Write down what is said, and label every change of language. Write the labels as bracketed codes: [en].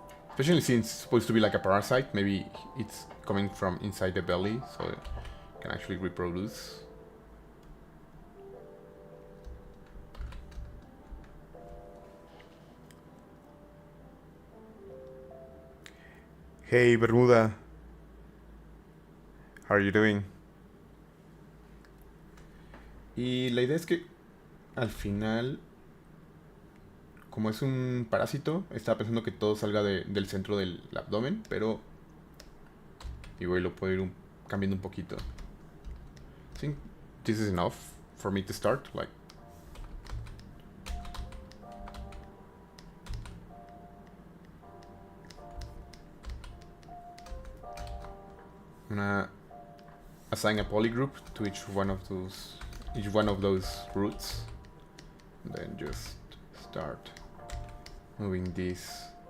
[en] Especially since it's supposed to be like a parasite, maybe it's coming from inside the belly, so it can actually reproduce. Hey Bermuda, how are you doing? [es] Y la idea es que al final, como es un parásito, estaba pensando que todo salga del centro del abdomen, pero igual lo puedo ir cambiando un poquito. [en] I think this is enough for me to start, like. I'm gonna assign a polygroup to each one of those roots, and then just start moving this.